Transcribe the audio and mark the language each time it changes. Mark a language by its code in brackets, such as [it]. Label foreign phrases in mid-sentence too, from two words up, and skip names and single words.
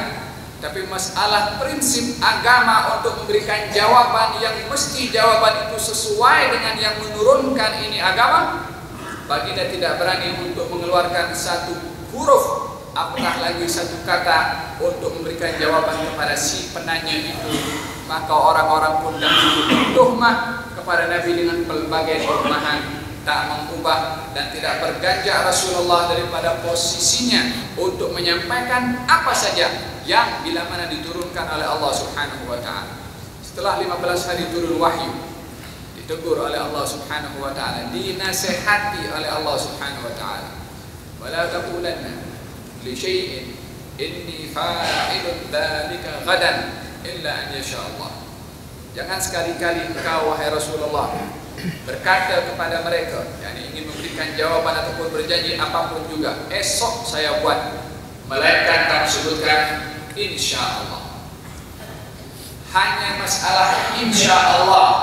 [ms] Tapi masalah prinsip agama untuk memberikan jawaban yang mesti jawaban itu sesuai dengan yang menurunkan ini agama, baginda tidak berani untuk mengeluarkan satu huruf, apatah lagi satu kata untuk memberikan jawaban kepada si penanya itu. Maka orang-orang pun dah tuhmah kepada Nabi dengan pelbagai tuhmahan, tak mengubah dan tidak berganjak Rasulullah daripada posisinya untuk menyampaikan apa saja yang bila mana diturunkan oleh Allah [ar] سبحانه وتعالى. [ms] Setelah 15 hari turun wahyu, ditegur oleh Allah [ar] سبحانه وتعالى, [ms] dinasihati oleh Allah [ar] سبحانه وتعالى, ولا تقولن لشيء إني فاعل ذلك غدا إلا أن يشاء الله. [ms] Jangan sekali-kali engkau wahai Rasulullah berkata kepada mereka yang ingin memberikan jawaban ataupun berjanji apapun juga, esok saya buat, melainkan kamu sebutkan [ar] إن شاء الله. [ms] Hanya masalah [ar] إن شاء الله.